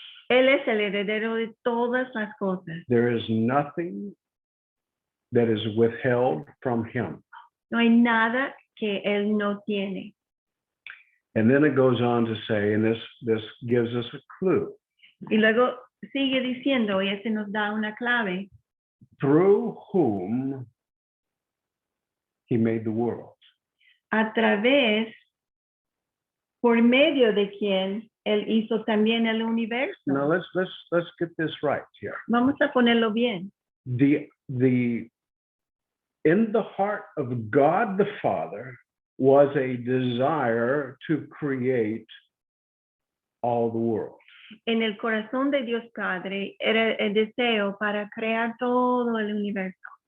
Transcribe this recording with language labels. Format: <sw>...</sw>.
<es>Él es el heredero de todas las cosas.</es> <en>There is nothing that is withheld from him.</en> <es>No hay nada que él no tiene.</es> <en>And then it goes on to say, and this gives us a clue,</en> <es>Y luego sigue diciendo, y este nos da una clave,</es> <en>through whom he made the world.</en> <es>a través, por medio de quien él hizo también el universo.</es> <en>Now let's get this right here.</en> <es>Vamos a ponerlo bien.</es> <en>The in the heart of God the Father was a desire to create all the world.</en> <es>En el corazón de Dios Padre era el deseo para crear todo el universo.</es>